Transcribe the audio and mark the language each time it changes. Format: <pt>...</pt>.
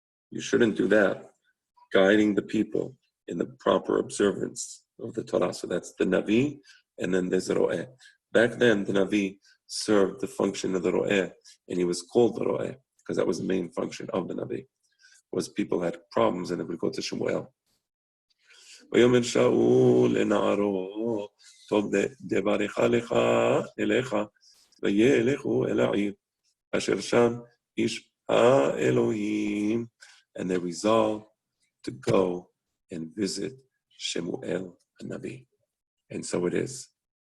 <en>You shouldn't do that. Guiding the people in the proper observance of the Torah. So that's the Navi, and then there's the Ro'eh. Back then, the Navi served the function of the Ro'eh, and he was called the Ro'eh, because that was the main function of the Navi, was people had problems, and they would go to Shemuel.</en> <he>ויאמר שאול לנערו, טוב דבריך לך אליך, וילכו אל העיר, אשר שם איש האלוהים.</he> <en>And they resolved to go and visit Shemuel, a Navi. And so it is.</en>